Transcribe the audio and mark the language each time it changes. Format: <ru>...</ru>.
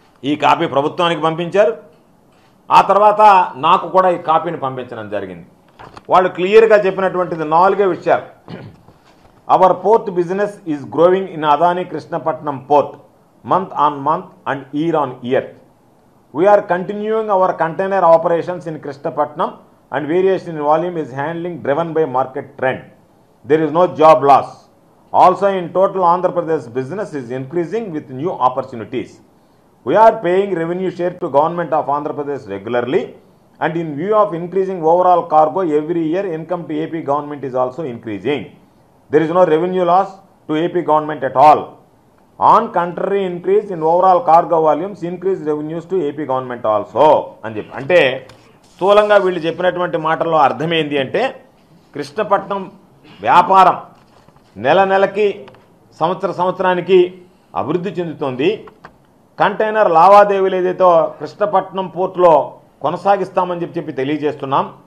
<te>ఈ కాపీ ప్రభుత్వానికి పంపించారు. ఆ తర్వాత నాకు కూడా ఈ కాపీని పంపించడం జరిగింది. వాళ్ళు క్లియర్గా చెప్పినటువంటిది 4 విషయాలు.</te> <en>Our port business is growing in Adani Krishnapatnam port month on month and year on year. We are continuing our container operations in Krishnapatnam and variation in volume is handling driven by market trend. There is no job loss. Also in total Andhra Pradesh business is increasing with new opportunities. We are paying revenue share to government of Andhra Pradesh regularly, and in view of increasing overall cargo every year, income to AP government is also increasing. There is no revenue loss to AP government at all. On contrary, increase in overall cargo volumes increase revenues to AP government also.</en> <te>అంటే స్థూలంగా వీళ్ళు చెప్పినటువంటి మాటల్లో అర్థమైంది అంటే, కృష్ణపట్నం వ్యాపారం నెల నెలకి, సంవత్సరానికి అభివృద్ధి చెందుతోంది. కంటైనర్ లావాదేవీలు ఏదైతే కృష్ణపట్నం పోర్టులో కొనసాగిస్తామని చెప్పి తెలియజేస్తున్నాం.</te>